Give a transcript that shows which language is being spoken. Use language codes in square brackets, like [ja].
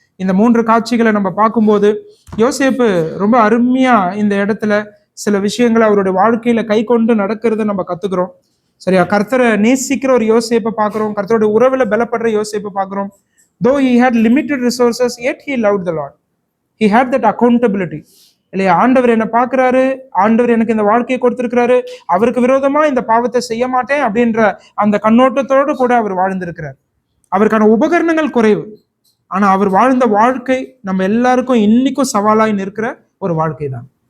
[ta] இந்த 3 காட்சிகளை நம்ம பார்க்கும்போது யோசேப்பு ரொம்ப அருமையா இந்த இடத்துல சில விஷயங்களை அவருடைய வாழ்க்கையில கை கொண்டு நடக்கிறத நம்ம கத்துக்கிறோம். சரியா? கர்த்தரை நேசிக்கிற ஒரு யோசேப்பை பார்க்கிறோம். கர்த்தருடைய உறவுல பலப்படுற யோசேப்பை பார்க்கிறோம். [en] Though he had limited resources, yet he loved the Lord. He had that accountability. [ta] இல்லையா? ஆண்டவர் என்ன பார்க்கிறாரு, ஆண்டவர் எனக்கு இந்த வாழ்க்கையை கொடுத்திருக்கிறாரு, அவருக்கு விரோதமா இந்த பாவத்தை செய்ய மாட்டேன் அப்படின்ற அந்த கண்ணோட்டத்தோடு கூட அவர் வாழ்ந்திருக்கிறார். அவருக்கான உபகரணங்கள் குறைவு, ஆனா அவர் வாழ்ந்த வாழ்க்கை நம்ம எல்லாருக்கும் இன்னைக்கும் சவாலாய் நிற்கிற ஒரு வாழ்க்கை தான்.